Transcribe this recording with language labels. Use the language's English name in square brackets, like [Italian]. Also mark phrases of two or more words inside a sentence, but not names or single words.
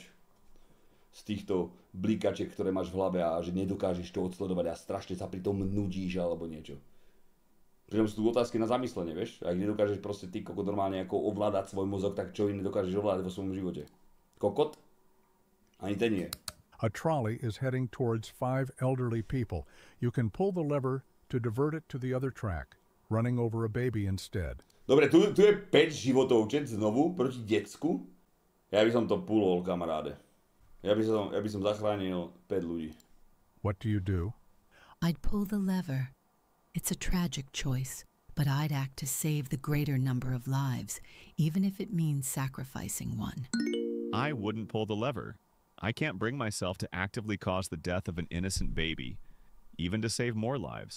[Slovak] Z týchto blíkačiek, ktoré máš v hlave a že nedokážeš to odsledovať a strašne sa pri tom nudíš alebo niečo. Pričom sú tu otázky na zamyslenie, vieš? Ak nedokážeš proste ty kokot normálne ako ovládať svoj mozog, tak čo iné dokážeš ovládať vo svojom živote? Kokot? Ani ten nie. [English] A trolley is heading towards 5 elderly people. You can pull the lever to divert it to the other track, running over a baby instead. [Slovak] Dobre, tu je 5 životovčet znovu proti decku. Ja by som to pulol, kamaráde. Ja by som zachránil 5 ľudí. [English] What do you do? I'd pull the lever. It's a tragic choice, but I'd act to save the greater number of lives, even if it means sacrificing one. I wouldn't pull the lever. I can't bring myself to actively cause the death of an innocent baby, even to save more lives.